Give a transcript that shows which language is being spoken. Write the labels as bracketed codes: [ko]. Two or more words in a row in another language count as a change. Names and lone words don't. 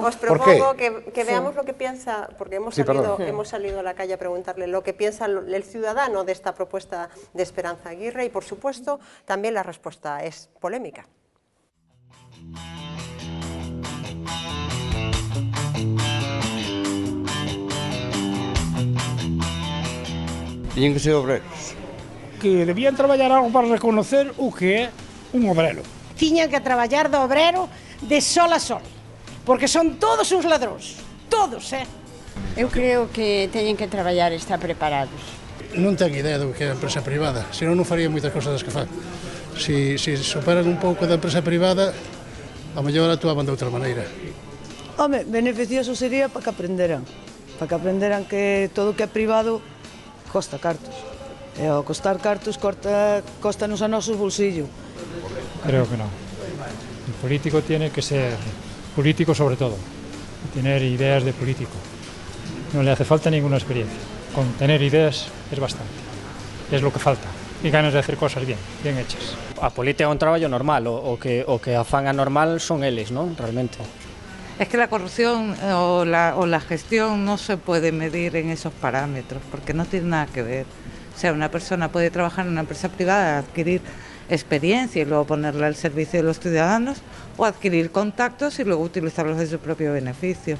[es] Os propongo que veamos lo que piensa, porque hemos salido a la calle a preguntarle lo que piensa el ciudadano de esta propuesta de Esperanza Aguirre y, por supuesto, también la respuesta es polémica. Tienen que ser obreros. [gl] Que debían traballar algo para reconocer o que é un obrero. Tiñan que traballar de obrero de sol a sol, porque son todos uns ladróns, todos, Eu creo que teñen que traballar e estar preparados. Non ten idea do que é a empresa privada, senón non faría moitas cousas das que fan. Se superan un pouco da empresa privada, a mellor actuaban de outra maneira. Home, beneficioso sería para que aprenderan que todo o que é privado costa cartos. E ao costar cartos, costanos a nosos bolsillos. [es] Creo que no. El político tiene que ser político sobre todo, tener ideas de político. No le hace falta ninguna experiencia. Con tener ideas es bastante. Es lo que falta. Y ganas de hacer cosas bien hechas. [gl] A política é un traballo normal, o que a fan anormal son eles, non? Realmente. [es] Es que la corrupción o la gestión no se puede medir en esos parámetros, porque no tiene nada que ver. O sea, una persona puede trabajar en una empresa privada, adquirir experiencia y luego ponerla al servicio de los ciudadanos, o adquirir contactos y luego utilizarlos de su propio beneficio.